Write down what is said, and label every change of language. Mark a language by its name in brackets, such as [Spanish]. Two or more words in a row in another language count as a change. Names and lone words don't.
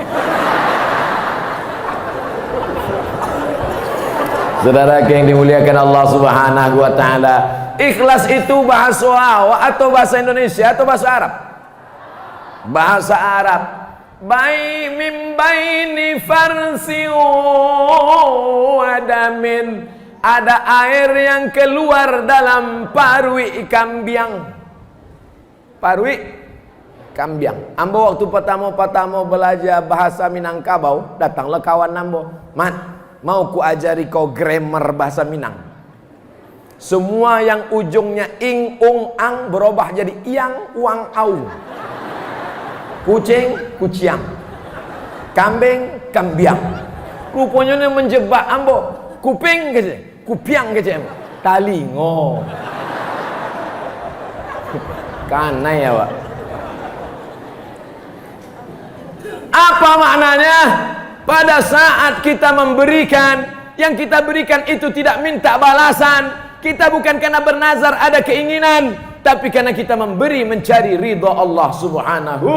[Indonesian] Saudara yang dimuliakan Allah [Arabic] Subhanahu wa taala, [Indonesian] ikhlas itu bahasa Arab atau bahasa Indonesia atau bahasa Arab? Bahasa Arab. [Arabic] Mim baini farsi wa damin. [Indonesian] Ada air yang keluar dalam parui ikan biang. [Minangkabau] Parui Kambiang. [Indonesian] Ambo waktu pertama belajar bahasa Minangkabau, datanglah kawan ambo. Mat, mau ku ajari kau grammar bahasa Minang. Semua yang ujungnya ing, ung, ang berubah jadi iang, uang, au. Kucing, [Minangkabau] kuciang. Kambing, kambiang. [Indonesian] Rupanya ini menjebak ambo. Kuping kece, [Minangkabau] kupiang kece. Talingo. Kanai ya Pak. [Indonesian] Apa maknanya? Pada saat kita memberikan, yang kita berikan itu tidak minta balasan. Kita bukan karena bernazar ada keinginan, tapi karena kita memberi mencari ridha Allah Subhanahu.